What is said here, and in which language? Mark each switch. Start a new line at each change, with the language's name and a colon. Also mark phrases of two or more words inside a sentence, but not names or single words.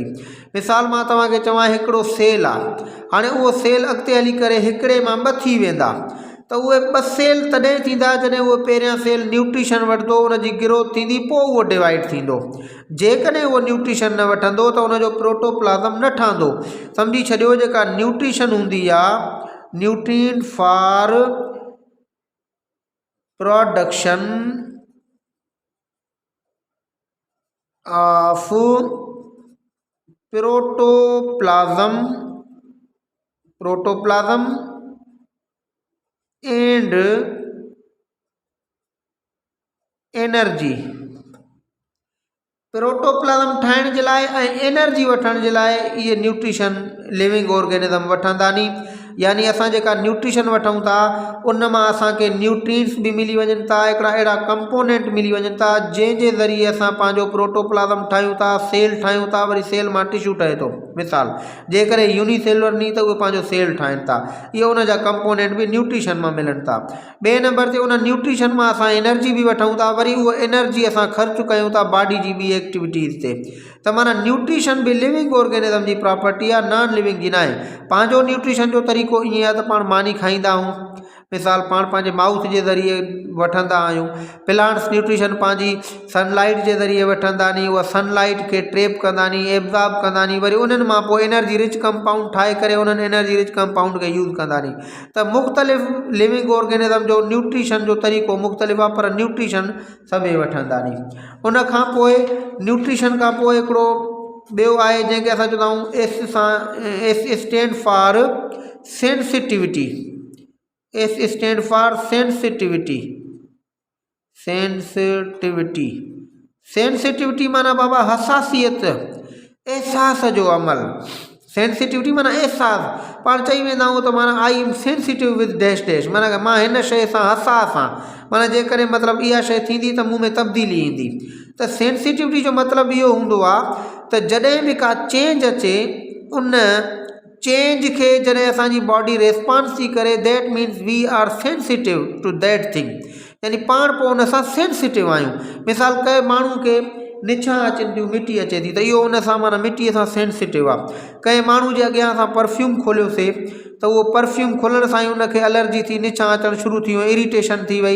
Sindhi: मिसाल मां तव्हांखे चवां हिकिड़ो सेल आहे, हाणे उहो सेल अॻिते हली करे हिकिड़े मां ॿ थी वेंदा, त उहे ॿ सेल तॾहिं थींदा जॾहिं उहो पहिरियां सेल न्यूट्रिशन वठंदो, उनजी ग्रोथ थींदी, पोइ उहो डिवाइड थींदो। जेकॾहिं उहो न्यूट्रिशन न वठंदो त उनजो प्रोटोप्लाज्म न ठहंदो। सम्झी छॾियो जेका न्यूट्रिशन हूंदी आहे,
English: nutrient for production of protoplasm and energy.
Sindhi: प्रोटोप्लाज्म ठाहिण जे लाइ ऐं एनर्जी वठण जे लाइ इहे न्यूट्रिशन
English: लिविंग ऑर्गेनिज्म
Sindhi: वठंदा नी। यानी असां जेका न्यूट्रिशन वठूं था उन मां असांखे न्यूट्रिएंट्स भी मिली वञनि था, हिकिड़ा अहिड़ा कंपोनेंट मिली वञनि था जंहिंजे ज़रिए असां पंहिंजो प्रोटोप्लाज्म ठाहियूं था, सेल ठाहियूं था, वरी सेल मां टिश्यू ठहे थो। मिसाल जे करे यूनिसेलुलर नी त उहे पंहिंजो सेल ठाहिनि था, इहे उन जा कंपोनेंट भी न्यूट्रिशन मां मिलनि था। ॿिए नंबर ते उन न्यूट्रिशन मां असां एनर्जी भी वठूं था, वरी उहा एनर्जी असां ख़र्च कयूं था बॉडी जी ॿी एक्टिविटीज़ ते। त माना न्यूट्रिशन भी
English: लिविंग ऑर्गेनिज्म
Sindhi: जी प्रॉपर्टी आहे,
English: नॉन लिविंग
Sindhi: जी न आहे। पंहिंजो न्यूट्रिशन जो तरीक़ो ईअं आहे त पाण मानी खाईंदा आहियूं, मिसाल पाण पंहिंजे माउथ जे ज़रिए वठंदा आहियूं। प्लांट्स न्यूट्रिशन पंहिंजी सनलाइट जे ज़रिए वठंदा नी, उहा सनलाइट खे ट्रेप कंदा नी, एब्ज़ॉर्ब कंदा नी, वरी उन्हनि मां पोइ
English: एनर्जी रिच कंपाउंड
Sindhi: ठाहे करे उन्हनि
English: एनर्जी रिच कंपाउंड
Sindhi: खे यूज़ कंदा नी। त मुख़्तलिफ़
English: लिविंग ऑर्गेनिज्म
Sindhi: जो न्यूट्रिशन जो तरीक़ो मुख़्तलिफ़ आहे, पर न्यूट्रिशन सभई वठंदा नी। उन खां पोइ न्यूट्रिशन खां पोइ हिकिड़ो ॿियो आहे जंहिंखे असां चवंदा आहियूं
English: एस स्टैंड फॉर सेंसिटिविटी। S stand for sensitivity. सेंसिटिविटी सेंसिटिविटी
Sindhi: माना बाबा हसासियत, एहसास जो अमल। सेंसिटिविटी माना एहसास। पाण चई वेंदा आहियूं त माना
English: आई एम सेंसिटिव विद डैश डैश,
Sindhi: माना मां हिन शइ सां हसास आहियां, माना जेकॾहिं मतिलबु इहा शइ थींदी त मूं में तब्दीली ईंदी। त सेंसिटिविटी जो मतिलबु इहो हूंदो आहे त जॾहिं बि का चेंज अचे, उन चेंज खे जॾहिं असांजी
English: बॉडी रेस्पॉन्स
Sindhi: थी करे,
English: that means we are sensitive to that thing.
Sindhi: यानी पाण पोइ उन सां सेंसिटिव आहियूं। मिसाल कंहिं माण्हू खे निछां अचनि थियूं, मिटी अचे थी, त इहो उन सां माना मिटीअ सां सेंसिटिव आहे। कंहिं माण्हू जे अॻियां असां परफ्यूम खोलियोसीं त उहो परफ्यूम खुलण सां ई उनखे एलर्जी थी, निछां अचणु शुरू थी वियो, इरिटेशन थी वई।